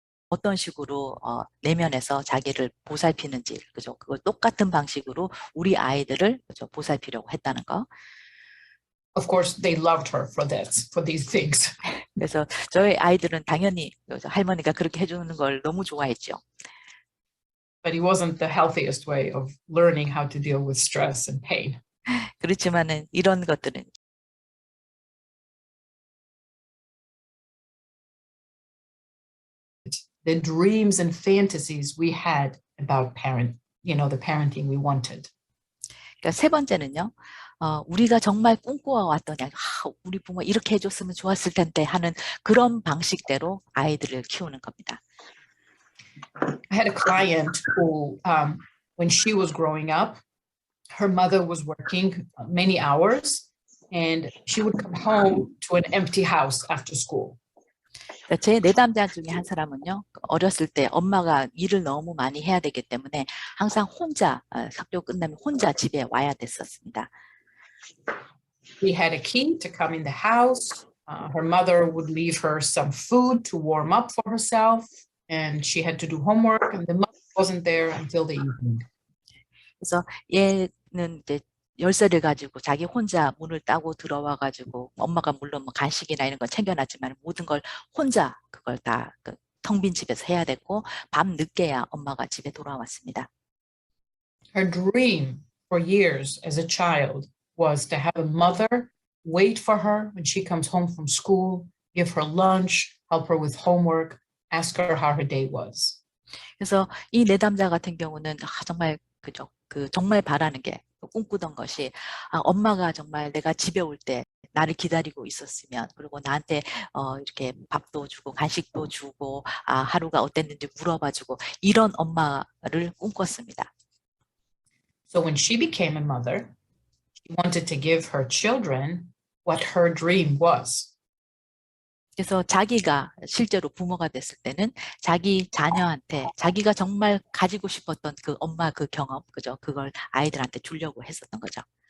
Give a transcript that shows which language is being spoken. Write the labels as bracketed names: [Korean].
[Korean] 어떤 식으로 내면에서 자기를 보살피는지, 그죠? 그걸 똑같은 방식으로 우리 아이들을 그죠? 보살피려고 했다는 거. [English] Of course, they loved her for these things. [Korean] 그래서 저희 아이들은 당연히 할머니가 그렇게 해주는 걸 너무 좋아했죠. [English] But it wasn't the healthiest way of learning how to deal with stress and pain. [Korean] 그렇지만은 이런 것들은 [English] the dreams and fantasies we had about the parenting we wanted. [Korean] 그러니까 세 번째는요. 우리가 정말 꿈꿔왔던 우리 부모 이렇게 해줬으면 좋았을 텐데 하는 그런 방식대로 아이들을 키우는 겁니다. [English] I had a client who, when she was growing up, her mother was working many hours and she would come home to an empty house after school. [Korean] 제 내담자 중에 한 사람은요. 어렸을 때 엄마가 일을 너무 많이 해야 되기 때문에 항상 혼자 학교 끝나면 혼자 집에 와야 됐었습니다. [English] We had a key to come in the house. Her mother would leave her some food to warm up for herself, and she had to do homework, and the mother wasn't there until the evening. [Korean] 그래서 얘는 이제 열쇠를 가지고 자기 혼자 문을 따고 들어와 가지고 엄마가 물론 뭐 간식이나 이런 거 챙겨놨지만 모든 걸 혼자 그걸 다 텅 빈 집에서 해야 됐고 밤 늦게야 엄마가 집에 돌아왔습니다. [English] Her dream for years as a child was to have a mother wait for her when she comes home from school, give her lunch, help her with homework, ask her how her day was. [Korean] 그래서 이 내담자 같은 경우는 정말 정말 바라는 게 꿈꾸던 것이 엄마가 정말 내가 집에 올 때 나를 기다리고 있었으면 그리고 나한테 이렇게 밥도 주고 간식도 주고 하루가 어땠는지 물어봐주고 이런 엄마를 꿈꿨습니다. [English] So when she became a mother, she wanted to give her children what her dream was. [Korean] 그래서 자기가 실제로 부모가 됐을 때는 자기 자녀한테 자기가 정말 가지고 싶었던 그 엄마 그 경험, 그죠? 그걸 아이들한테 주려고 했었던 거죠.